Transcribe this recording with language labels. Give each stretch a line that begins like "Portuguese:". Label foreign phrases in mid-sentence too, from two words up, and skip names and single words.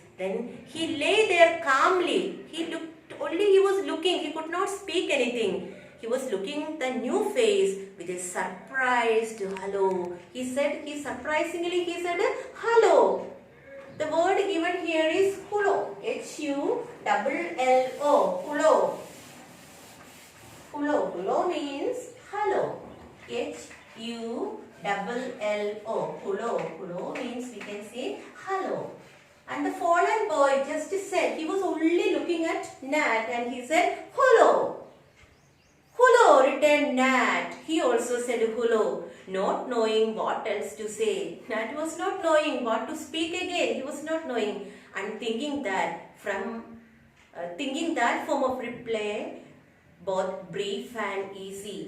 English: Then he lay there calmly. He was looking, he could not speak anything. He was looking at the new face with a surprised hello. Surprisingly said hello. The word given here is hullo. H-U-L-L-O. Hullo. Hullo means hello. H-U-L-L-O. Hullo means we can say hello. And the fallen boy just said, he was only looking at Nat, and he said hullo. Hullo, returned Nat. He also said hullo, not knowing what else to say. Nat was not knowing what to speak again. He was not knowing, and thinking that form of reply both brief and easy.